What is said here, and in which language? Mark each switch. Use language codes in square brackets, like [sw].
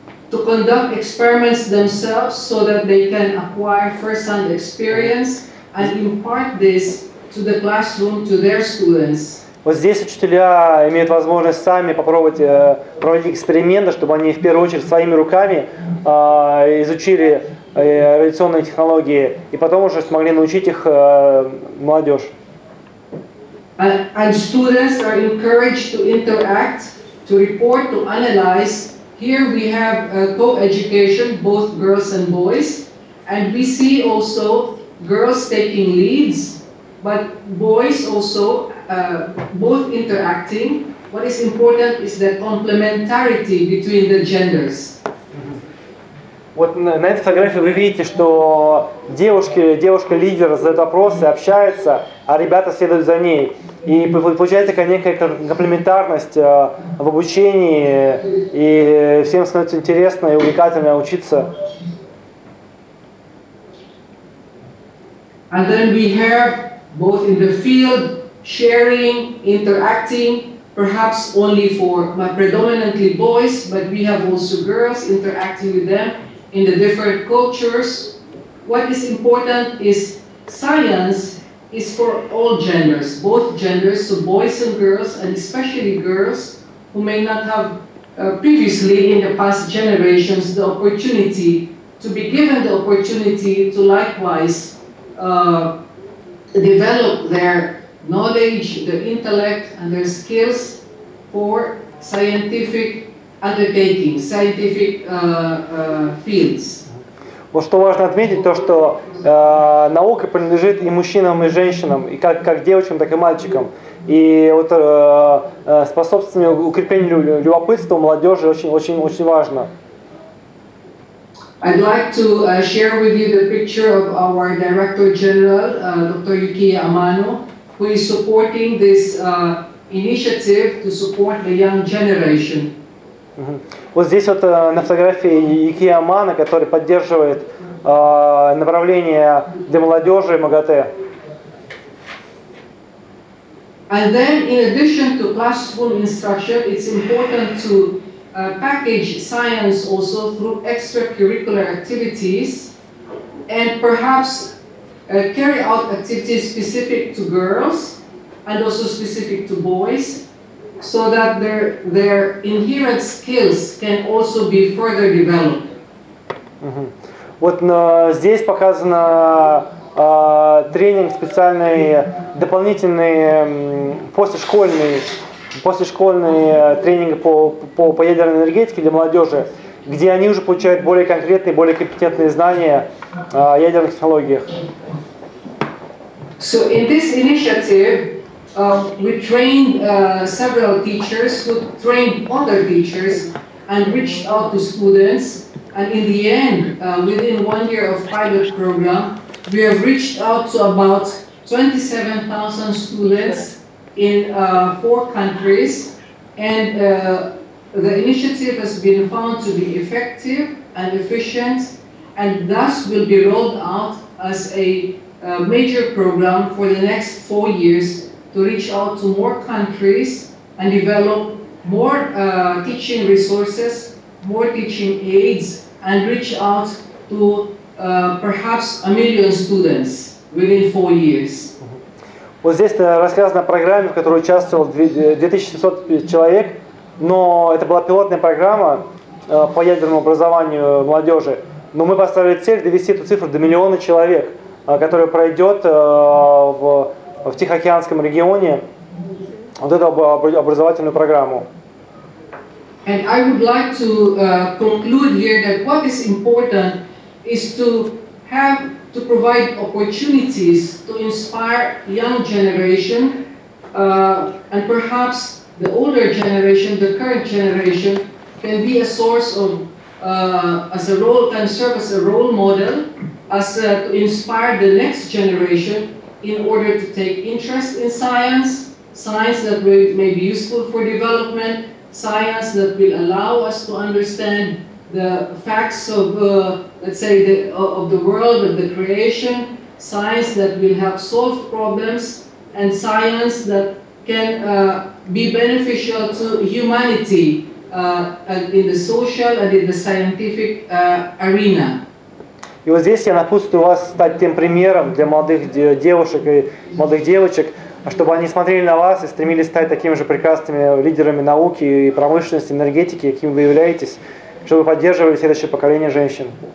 [en] To conduct experiments themselves so that they can acquire first-hand experience and impart this to the classroom to their students. [ru] Вот здесь учителя имеют возможность сами попробовать проводить эксперименты, чтобы они в первую очередь своими руками изучили радиационные технологии и потом уже смогли научить их молодежь. [en] And students are encouraged to interact, to report, to analyze. Here we have co-education, both girls and boys, and we see also girls taking leads, but boys also both interacting. What is important is the complementarity between the genders. [ru] Вот на этой фотографии вы видите, что девушка-лидер задает вопросы, общается, а ребята следуют за ней. И получается некая комплементарность в обучении, и всем становится интересно и увлекательно учиться. [en] And then we have both in the field, sharing, interacting, perhaps only for predominantly boys, but we have also girls interacting with them in the different cultures. What is important is science is for all genders, both genders, so boys and girls, and especially girls who may not have previously in the past generations the opportunity to be given the opportunity to likewise develop their knowledge, their intellect, and their skills for scientific undertakings, scientific fields. [ru] Вот что важно отметить, то что наука принадлежит и мужчинам, и женщинам, и как девочкам, так и мальчикам. И вот способствование укреплению любопытства у молодежи очень важно. [en] I'd like to share with you the picture of our Director General, Dr. Yukiya Amano, who is supporting this initiative to support the young generation. [ru] Вот здесь вот на фотографии Юкия Амано, который поддерживает направление для молодежи МАГАТЭ. [en] And then, in addition to classroom instruction, it's important to package science also through extracurricular activities and perhaps carry out activities specific to girls and also specific to boys, so that their inherent skills can also be further developed. [ru] Вот здесь показано тренинг специальный, дополнительный послешкольный тренинг по ядерной энергетике для молодежи, где они уже получают более конкретные, более компетентные знания о ядерных технологиях. [en] So in this initiative, we trained several teachers who trained other teachers and reached out to students. And in the end, within 1 year of pilot program, we have reached out to about 27,000 students in 4 countries. And the initiative has been found to be effective and efficient, and thus will be rolled out as a major program for the next 4 years to reach out to more countries and develop more teaching resources, more teaching aids, and reach out to perhaps 1 million students within 4 years. [ru] Вот здесь рассказано о программе, в которой участвовало 2700 человек, но это была пилотная программа по ядерному образованию молодежи. Но мы поставили цель довести эту цифру до 1 миллиона человек, которая пройдет в Тихоокеанском регионе вот эту образовательную программу. [en] And I would like to conclude here that what is important is to provide opportunities to inspire young generation and perhaps the older generation, the current generation, can be a source of can serve as a role model, to inspire the next generation in order to take interest in science that may be useful for development, science that will allow us to understand the facts of, let's say, of the world, of the creation, science that will help solve problems, and science that can be beneficial to humanity in the social and in the scientific arena. [ru] И вот здесь я напутствую вас стать тем примером для молодых девушек и молодых девочек, а чтобы они смотрели на вас и стремились стать такими же прекрасными лидерами науки и промышленности, энергетики, какими вы являетесь, чтобы вы поддерживали следующее поколение женщин.